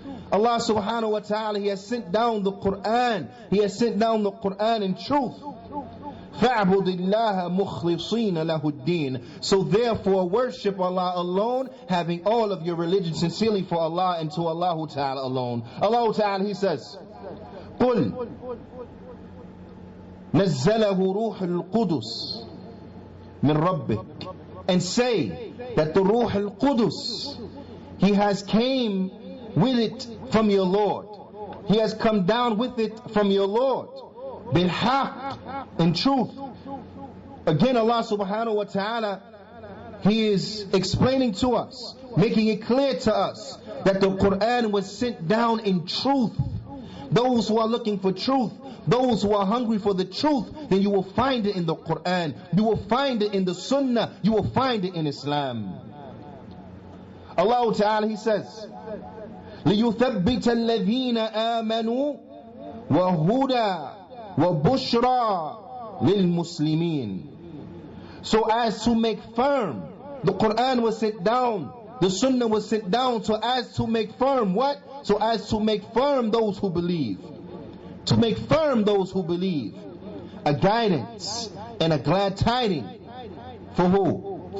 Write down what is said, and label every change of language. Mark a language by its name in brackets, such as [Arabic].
[English] Allah subhanahu wa ta'ala, He has sent down the Qur'an. He has sent down the Qur'an in truth. [Arabic] فَاعْبُدِ اللَّهَ مُخْلِصِينَ لَهُ الدِّينَ. [English] So therefore worship Allah alone, having all of your religion sincerely for Allah and to Allah Ta'ala alone. Allah Ta'ala, He says, [Arabic] قُلْ نَزَّلَهُ رُوحُ الْقُدُسِ مِنْ رَبِّكَ. [English] And say that the Ruh al-Qudus, He has came with it from your Lord. He has come down with it from your Lord. Bil-haq, in truth. Again, Allah subhanahu wa ta'ala, He is explaining to us, making it clear to us that the Qur'an was sent down in truth. Those who are looking for truth, those who are hungry for the truth, then you will find it in the Qur'an, you will find it in the Sunnah, you will find it in Islam. Allah Ta'ala, He says, [Arabic] لِيُثَبِّتَ الَّذِينَ آمَنُوا وَهُدَى وَبُشْرَى لِلْمُسْلِمِينَ. [English] So as to make firm, the Qur'an was sent down, the Sunnah was sent down, so as to make firm what? So as to make firm those who believe. To make firm those who believe. A guidance and a glad tiding. For who?